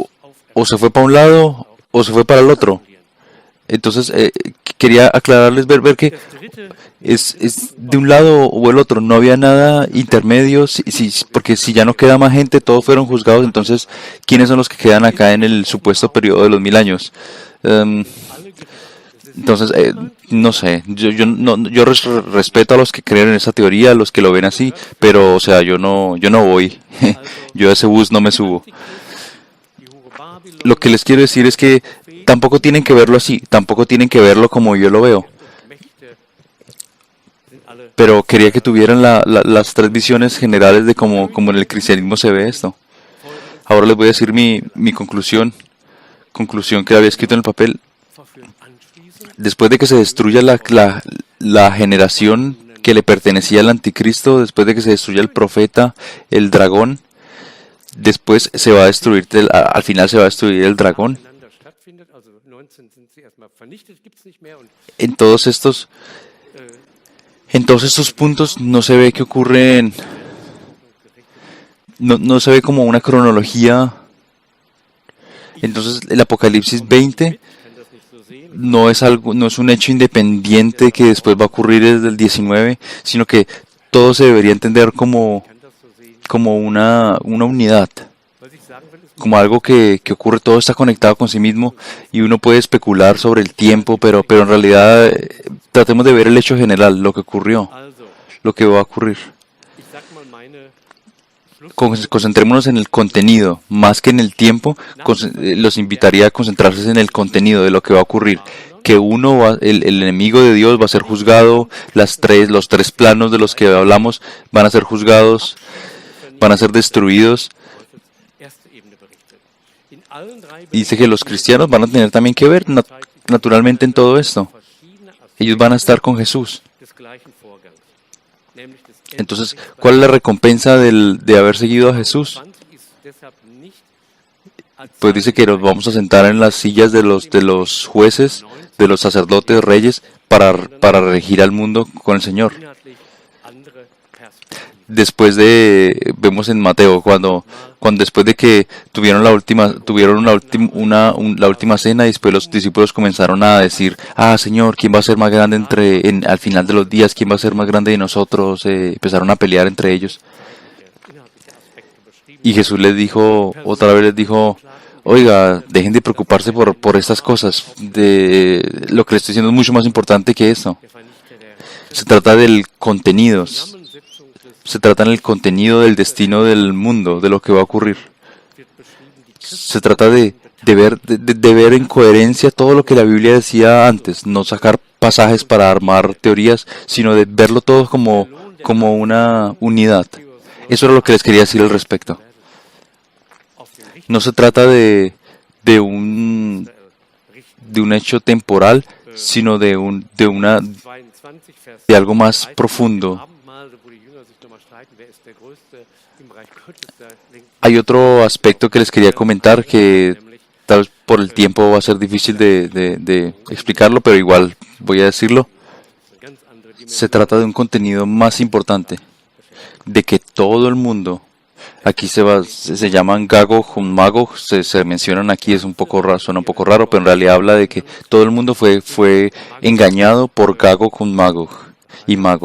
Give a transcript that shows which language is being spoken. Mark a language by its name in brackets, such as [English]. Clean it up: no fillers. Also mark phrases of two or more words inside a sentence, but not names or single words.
[Spanish] O se fue para un lado o se fue para el otro. Entonces, quería aclararles, ver que [German] Das dritte, [Spanish] es de un lado o el otro, no había nada intermedio, porque si ya no queda más gente, todos fueron juzgados, entonces, ¿quiénes son los que quedan acá en el supuesto periodo de los 1000 años? Em, [German] alle gerichtet. Es ist [Spanish] entonces, [German] niemand, [Spanish] no sé, yo respeto a los que creen en esa teoría, a los que lo ven así, [German] gehört zu den [Spanish] pero, o sea, yo no voy, [German] Also [Spanish] yo a ese bus no me [German] der [Spanish] subo. [German] Antichrist, die Hure [Spanish] Lo que [German] Babylon, [Spanish] les quiero [German] die [Spanish] decir es [German] falschen [Spanish] que [German] Propheten, [Spanish] tampoco tienen que verlo así, tampoco tienen que verlo como yo lo veo. [German] und Mächte sind alle [Spanish] Pero quería que [German] verhört. [Spanish] tuvieran las tres visiones generales de cómo en el cristianismo se ve esto. [German] Feuer und [Spanish] Ahora les [German] Flamme [Spanish] voy a decir [German] werden [Spanish] mi [German] abgelassen. [Spanish] conclusión que había escrito en el papel. [German] Verführen anschließend [Spanish] Después de que se destruya la generación que le pertenecía al anticristo, después de que se destruya el profeta, el dragón, después se va a destruir, al final se va a destruir el dragón. [German] nacheinander stattfindet. Also 19 sind sie erstmal vernichtet, gibt es nicht mehr. Und [Spanish] En todos estos, äh, en todos estos puntos no se ve que ocurren, [German] gerichtet. [Spanish] no se ve como una cronología. Entonces el Apocalipsis 20 [German] Ich kann das nicht so sehen. Ich [Spanish] no es un hecho independiente que después va a ocurrir desde el 19, sino que todo se debería entender [German] kann das so sehen. [Spanish] como una unidad, [German] Was ich sagen will, ist, [Spanish] como algo que ocurre, todo está conectado con sí mismo y uno puede especular sobre el tiempo, pero en realidad tratemos de ver el hecho general, lo que ocurrió, [German] also, [Spanish] lo que va a ocurrir. [German] ich sag mal meine Schlussfolgerung. [Spanish] Concentrémonos en el contenido, más que en el tiempo. Los invitaría a concentrarse en el contenido de lo que va a ocurrir. Que el enemigo de Dios va a ser juzgado, los tres planos de los que hablamos van a ser juzgados, van a ser destruidos. [German] Erste Ebene berichtet. In allen drei [Spanish] Y dice que los cristianos van a tener también que ver naturalmente en todo esto. [German] verschiedene [Spanish] Ellos van a estar con Jesús. [German] des gleichen Vorgangs, nämlich des [Spanish] Entonces, ¿cuál es la recompensa de haber seguido a Jesús? [German] 20 ist deshalb nicht als [Spanish] Pues dice que nos vamos a sentar en las sillas de los jueces, de los sacerdotes, reyes, para regir al mundo con el Señor. [German] inhaltlich andere Perspektive. [Spanish] Vemos en Mateo, cuando después de que tuvieron la última cena, y después los discípulos comenzaron a decir, Señor, ¿quién va a ser más grande al final de los días? ¿Quién va a ser más grande de nosotros? Empezaron a pelear entre ellos. [German] Inhaltliche Aspekte beschrieben. [Spanish] Y Jesús otra vez les dijo, oiga, dejen de preocuparse por estas cosas. Lo que les estoy diciendo es mucho más importante que eso. [German] Der Vernichter der [Spanish] Se trata del contenido. [German] Zusammensetzung des [Spanish] Se trata en el contenido del destino del mundo, de lo que va a ocurrir. [German] wird beschrieben, die [Spanish] Se trata de ver en coherencia todo lo que la Biblia decía antes, no sacar pasajes para armar teorías, sino de verlo todo como una unidad. Eso era lo que les quería decir al respecto. [German] auf den Richter [Spanish] No se trata de un hecho temporal, sino de [German] 22, Vers [Spanish] de algo más [German] 30, [Spanish] profundo. [German] Abendmahl, wo die Jünger sich nochmal streiten, wer ist der Größte im Reich Gottes. Da denkt [Spanish] Hay otro aspecto que les quería comentar que tal vez por el tiempo va a ser difícil de explicarlo, pero igual voy a decirlo. [German] eine ganz andere [Spanish] Se [German] Dimension. [Spanish] trata de un contenido más importante, de que todo el mundo, aquí se llaman Gagog, Magog, se mencionan aquí, es un poco raro, suena un poco raro, pero en realidad habla de que todo el mundo fue engañado por Gagog, Magog y Magog.